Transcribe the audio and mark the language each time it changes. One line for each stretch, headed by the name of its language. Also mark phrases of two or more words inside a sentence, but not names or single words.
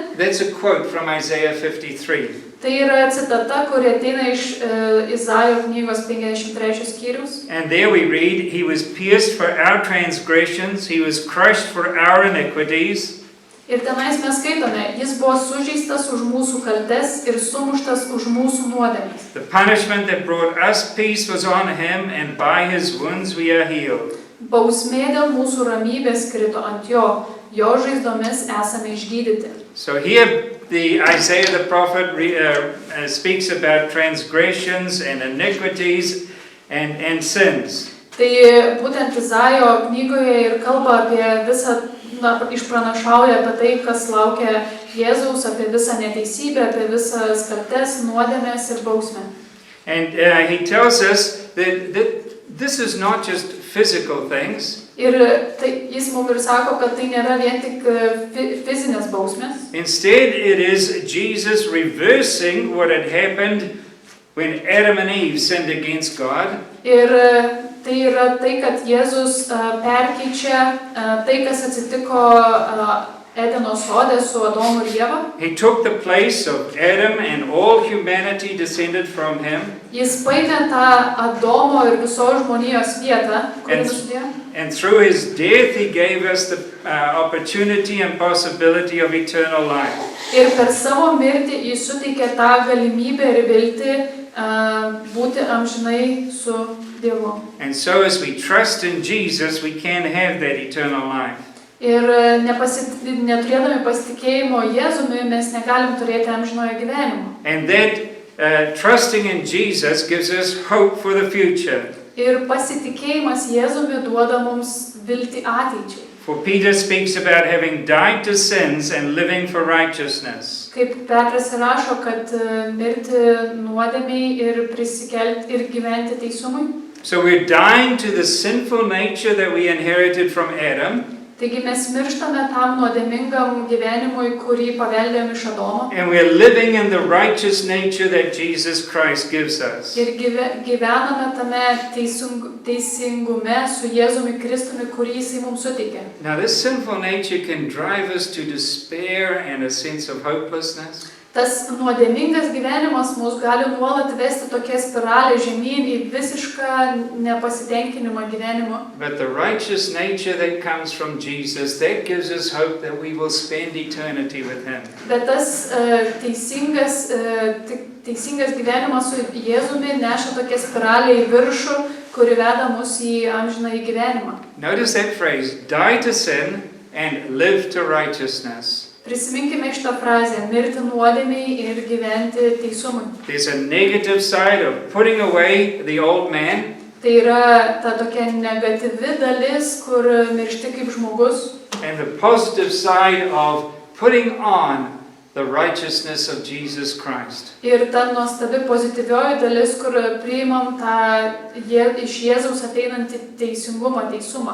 English: That's a quote from Isaiah 53.
Lithuanian: Tai yra citata, kuri ateina iš Izaijo knygos 53 skyrius.
English: And there we read, He was pierced for our transgressions, He was crushed for our iniquities.
Lithuanian: Ir tenais mes skaitome, jis buvo sužeistas už mūsų kaltes ir sumuštas už mūsų nuodėmes.
English: The punishment that brought us peace was on Him, and by His wounds we are healed.
Lithuanian: Bausmė dėl mūsų ramybės krito ant jo žaizdomis esame išgydyti.
English: So here the Isaiah the prophet speaks about transgressions and iniquities and sins.
Lithuanian: Tai būtent Izaijo knygoje ir kalba apie visą, išpranašauja apie tai, kas laukia Jėzaus, apie visą neteisybę, apie visas kaltes, nuodėmes ir bausmę.
English: And he tells us that this is not just physical things.
Lithuanian: Ir tai, jis mums ir sako, kad tai nėra vien tik fizinės bausmės.
English: Instead, it is Jesus reversing what had happened when Adam and Eve sinned against God.
Lithuanian: Ir tai yra tai, kad Jėzus perkeičia tai, kas atsitiko Edeno sode su Adomu ir Ieva.
English: He took the place of Adam, and all humanity descended from him.
Lithuanian: Jis paėmė tą Adomo ir visos žmonijos vietą, kurį nusidėjo.
English: And through his death, he gave us the opportunity and possibility of eternal life.
Lithuanian: Ir per savo mirtį jis suteikė tą galimybę ir viltį būti amžinai su Dievu.
English: And so as we trust in Jesus, we can have that eternal life.
Lithuanian: Ir neturėdami pasitikėjimo Jėzumi, mes negalim turėti amžinojo gyvenimo.
English: And that trusting in Jesus gives us hope for the future.
Lithuanian: Ir pasitikėjimas Jėzumi duoda mums viltį ateičiai.
English: For Peter speaks about having died to sins and living for righteousness.
Lithuanian: Kaip Petras rašo, kad mirti nuodėmiai ir prisikelti ir gyventi teisumui.
English: So we're dying to the sinful nature that we inherited from Adam.
Lithuanian: Taigi mes mirštame tam nuodėmingam gyvenimui, kurį paveldėjom iš Adomo.
English: And we're living in the righteous nature that Jesus Christ gives us.
Lithuanian: Ir gyvename tame teisingume su Jėzumi Kristumi, kurį Jisai mums suteikė.
English: Now this sinful nature can drive us to despair and a sense of hopelessness.
Lithuanian: Tas nuodėmingas gyvenimas mus gali nuolat vesti tokia spiralė žemyn į visišką nepasitenkinimą gyvenimo.
English: But the righteous nature that comes from Jesus, that gives us hope that we will spend eternity with Him.
Lithuanian: Bet tas teisingas gyvenimas su Jėzumi neša tokia spiralė į viršų, kuri veda mus į amžinąjį gyvenimą.
English: Notice that phrase, die to sin and live to righteousness.
Lithuanian: Prisiminkime šitą frazę, mirti nuodėmiai ir gyventi teisumui.
English: There's a negative side of putting away the old man.
Lithuanian: Tai yra ta tokia negatyvi dalis, kur miršti kaip žmogus.
English: And the positive side of putting on the righteousness of Jesus Christ.
Lithuanian: Ir ta nuostabi pozityvioji dalis, kur priimam tą iš Jėzaus ateinantį teisingumą, teisumą.